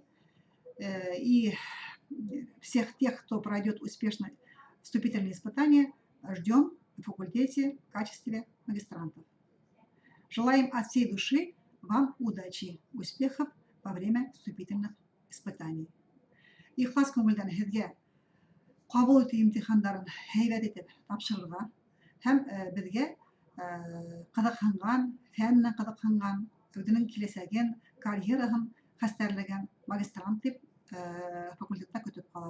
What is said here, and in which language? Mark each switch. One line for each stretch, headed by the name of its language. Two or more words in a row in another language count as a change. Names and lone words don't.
Russian: И всех тех, кто пройдет успешно вступительные испытания, ждем на факультете в качестве магистрантов. Желаем от всей души вам удачи, успехов во время вступительных испытаний.
Bashkir: Ихлас көңілден һеҙгә ҡабул итеү имтихандарын һәйбәт итеп тапшырырға һәм беҙгә ҡыҙыҡһынған, фән менән ҡыҙыҡһынған, үҙенең киләсәген, карьераһын хәстәрләгән магистрант дип факультетта көтөп ҡалабыҙ.